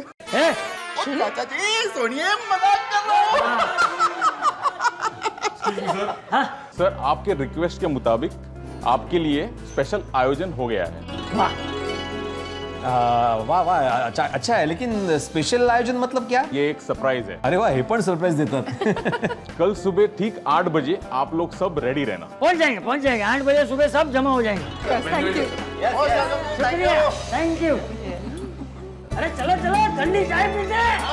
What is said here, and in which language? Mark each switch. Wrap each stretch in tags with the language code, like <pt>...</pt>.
<hi>ओ चाचा जी, सुनिए मजाक कर रहा हूँ। सर, आपके रिक्वेस्ट के मुताबिक आपके लिए स्पेशल आयोजन हो गया है। वाह, वाह वाह, अच्छा है, लेकिन स्पेशल आयोजन मतलब क्या? ये एक सरप्राइज है।</hi> <mr>अरे वाह, हे पण सरप्राईज देतात.</mr> <hi>कल सुबह ठीक 8 बजे आप लोग सब रेडी रहना. पहुंच जाएंगे 8 बजे सुबह सब जमा हो जाएंगे. शुक्रिया, थैंक यू. अरे चलो चलो ठंडी चाय पीते.</hi>